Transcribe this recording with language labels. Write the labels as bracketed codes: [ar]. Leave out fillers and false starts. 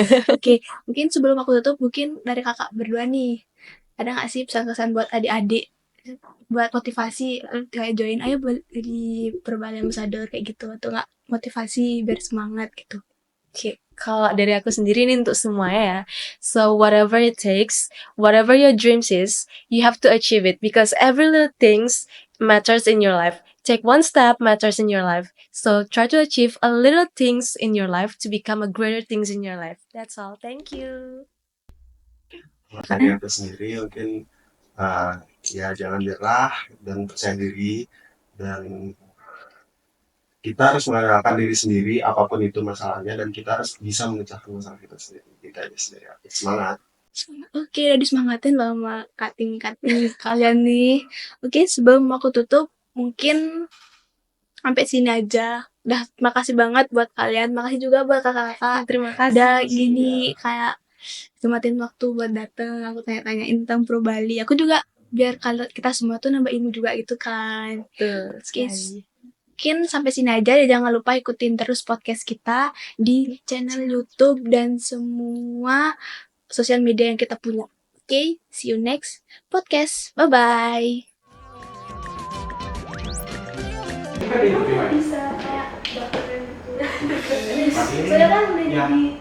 [id] Oke, mungkin sebelum aku tutup mungkin dari kakak berdua nih ada nggak sih pesan-pesan buat adik-adik buat motivasi kayak join ayo di Perbali Ambassador kayak gitu atau nggak motivasi biar semangat gitu. Oke, kalau dari aku sendiri nih untuk semuanya ya. [en] So whatever it takes, whatever your dreams is, you have to achieve it because every little things matters in your life. Take one step matters in your life. So try to achieve a little things in your life to become a greater things in your life. That's all. Thank you. [id] Dari aku sendiri mungkin ya jangan nyerah dan percaya diri, dan kita harus mengandalkan diri sendiri apapun itu masalahnya, dan kita harus bisa memecahkan masalah kita sendiri. Kita aja sendiri. Semangat. Oke, udah disemangatin loh sama cutting kalian nih. Oke, sebelum aku tutup mungkin sampai sini aja. Udah makasih banget buat kalian, makasih juga buat kakak-kakak. Terima kasih. Udah gini kayak nyempetin waktu buat dateng, aku tanya-tanyain tentang Pro Bali. Aku juga biar kalau kita semua tuh nambah ilmu juga gitu kan. Betul Oke, sekali. mungkin sampai sini aja ya, jangan lupa ikutin terus podcast kita di channel YouTube dan semua sosial media yang kita punya. [en] Oke, see you next podcast. Bye-bye. [id] Bisa kayak soalnya kan udah jadi